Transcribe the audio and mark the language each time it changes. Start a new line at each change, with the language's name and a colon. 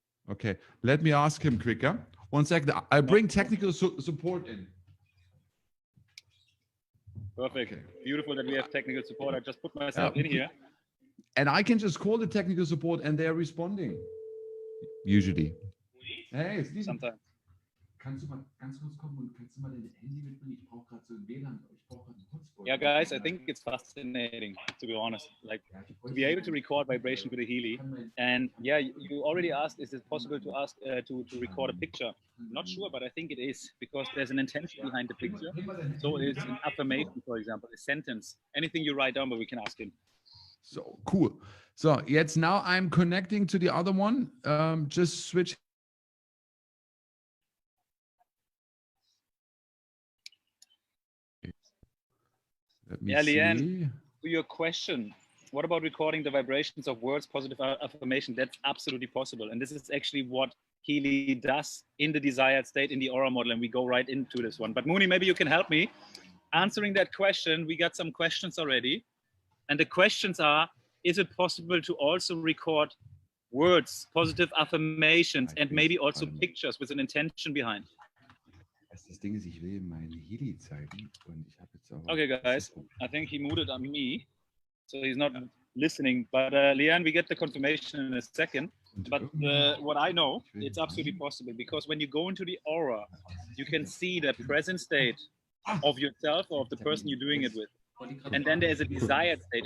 English: Okay, let me ask him quicker. 1 second. I bring technical support in. Perfect. Okay. Beautiful that we have technical support. I just put myself in here. And I can just call the technical support and they're responding. Usually. Hey, sometimes.
German: Kannst du mal ganz kurz kommen und kannst du mal dein Handy mitbringen? Ich brauche gerade so ein WLAN, ich brauche gerade einen Hotspot.
English: Yeah, guys, I think it's fascinating, to be honest. Like, to be able to record vibration with a Healy. And yeah, you already asked, is it possible to ask to record a picture? Not sure, but I think it is, because there's an intention behind the picture. So it's an affirmation, for example, a sentence, anything you write down, but we can ask him. So cool. So jetzt now I'm connecting to the other one. Just switch. Let me see. Leanne, to your question, what about recording the vibrations of words, positive affirmation? That's absolutely possible. And this is actually what Healy does in the desired state in the Aura model. And we go right into this one. But Mooney, maybe you can help me answering that question. We got some questions already. And the questions are, is it possible to also record words, positive affirmations, and maybe also pictures with an intention behind?
German: Das Ding ist, ich will meine Healy zeigen und ich habe jetzt auch.
English: Okay, guys, I think he muted on me, so he's not listening. But Leanne, we get the confirmation in a second. But what I know, it's absolutely possible, because when you go into the Aura, you can see the present state of yourself or of the person you're doing it with. And then there's a desired state.